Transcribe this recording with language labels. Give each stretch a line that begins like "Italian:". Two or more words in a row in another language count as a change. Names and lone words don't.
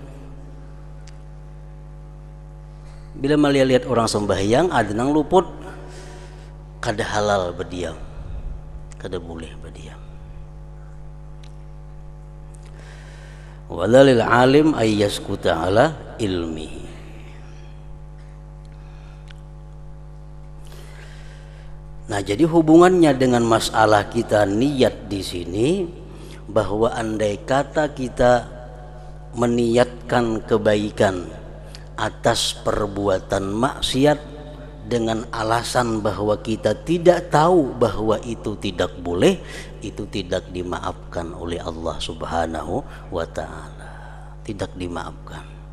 Banjar: Bila melihat orang sembahyang ada nang luput, kada halal berdiam, kada boleh berdiam.
Arabic: Walalil alim ayyaskuta ala ilmihi.
Indonesian: Nah, jadi hubungannya dengan masalah kita niat di sini, bahwa andai kata kita meniatkan kebaikan atas perbuatan maksiat dengan alasan bahwa kita tidak tahu bahwa itu tidak boleh, itu tidak dimaafkan oleh Allah
Arabic: Subhanahu wa ta'ala,
Indonesian: tidak dimaafkan.